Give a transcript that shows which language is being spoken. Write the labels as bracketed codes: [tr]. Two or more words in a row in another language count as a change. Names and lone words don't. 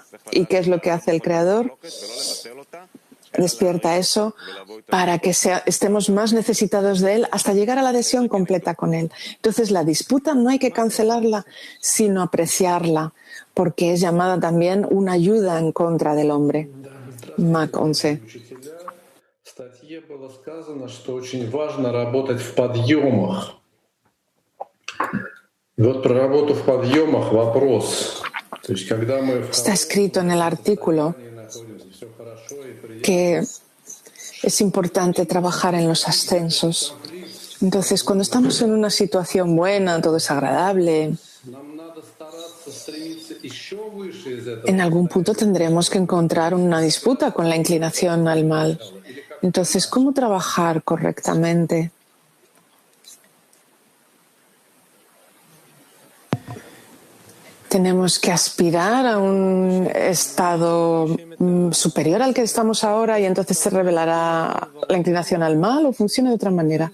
[es] ¿Y qué es lo que hace el Creador? Despierta eso para que estemos más necesitados de Él hasta llegar a la adhesión completa con Él. Entonces la disputa no hay que cancelarla, sino apreciarla, porque es llamada también una ayuda en contra del hombre. Mac 11. [ru] В статье было сказано, что очень важно работать в подъемах. Вот про работу в подъемах вопрос. То есть, когда мы [es] Está escrito en el artículo [ru] находимся, все хорошо и приятно. [es] que es importante trabajar en los ascensos. Entonces, cuando estamos en una situación buena, todo es agradable, [ru] Нам надо стараться стремиться еще выше из этого. [es] en algún punto tendremos que encontrar una disputa con la inclinación al mal. Entonces, ¿cómo trabajar correctamente? Tenemos que aspirar a un estado superior al que estamos ahora y entonces se revelará la inclinación al mal o funciona de otra manera.